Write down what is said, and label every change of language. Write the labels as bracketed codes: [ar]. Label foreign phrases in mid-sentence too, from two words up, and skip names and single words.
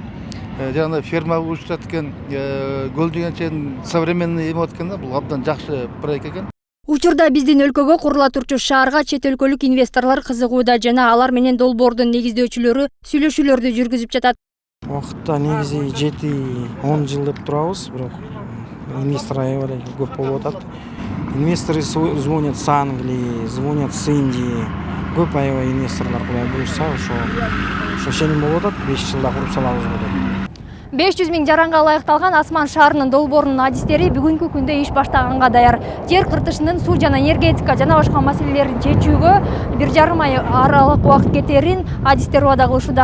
[ky] Жаңа ферма учурат экен, көл дегенчен современный эме болот экен да, бул абдан жакшы проект экен. Учурда биздин өлкөгө курула турчу шаарга чет өлкөлүк инвесторлор кызыгууда жана алар менен долбоордун негиздөөчүлөрү сүйлөшүүлөрдү жүргүзүп жатат. Убакытта негизи 7-10 жыл деп турабыз, бирок инвестор аябай көп болуп атат. [ru] Инвесторы звонят с Англии, звонят с Индии. [ky] Көп аябай инвесторлор Кудай буйрса, ошо шеним болуп атат, 5 жылда куруп салабыз деп. 500 000 жаранга ылайыкталган Асман шаарынын долбоорунун адистери бүгүнкү күндө иш баштаганга даяр. Жер кыртышынын суу жана энергетика жана башка маселелерин чечүүгө 1,5 ай аралык убакыт кетерин адистер убада кылышууда.